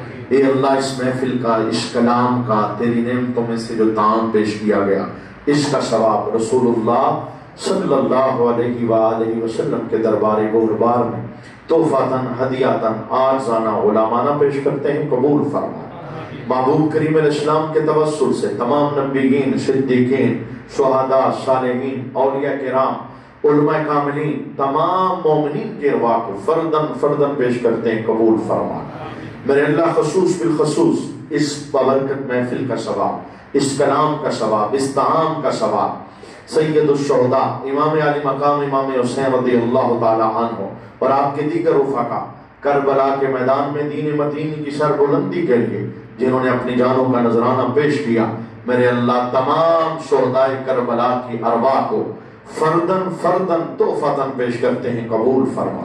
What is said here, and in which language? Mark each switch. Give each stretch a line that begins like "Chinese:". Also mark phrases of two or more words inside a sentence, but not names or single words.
Urdu: اے اللہ اس محفل کا، اس کلام کا، تیری نعمتوں میں سے جو تعام پیش کیا گیا، اس کا ثواب رسول اللہ
Arabic: صلی اللہ علیہ وآلہ وسلم
Urdu: کے دربار گہربار میں تحفۃً ہدیۃً عارضانہ غلامانہ پیش کرتے ہیں، قبول فرما۔ محبوب کریم
Arabic: علیہ السلام
Urdu: کے توسل سے تمام نبیین، صدیقین، شہداء، صالحین، اولیاء کرام، علماء کاملین، تمام مومنین کے ارواح کو فرداً فرداً پیش کرتے ہیں، قبول فرما۔ میرے اللہ خصوص بالخصوص اس بابرکت محفل کا ثواب، اس کلام کا ثواب، اس طعام کا ثواب سید الشہداء امام علی مقام امام حسین
Arabic: رضی اللہ تعالی عنہ
Urdu: اور آپ کے دیگر رفقا کربلا کے میدان میں دین متین کی سربلندی کے لیے جنہوں نے اپنی جانوں کا نذرانہ پیش کیا، میرے اللہ تمام شہداء کربلا کی ارواح کو فرداً فرداً تحفۃً پیش کرتے ہیں، قبول فرما۔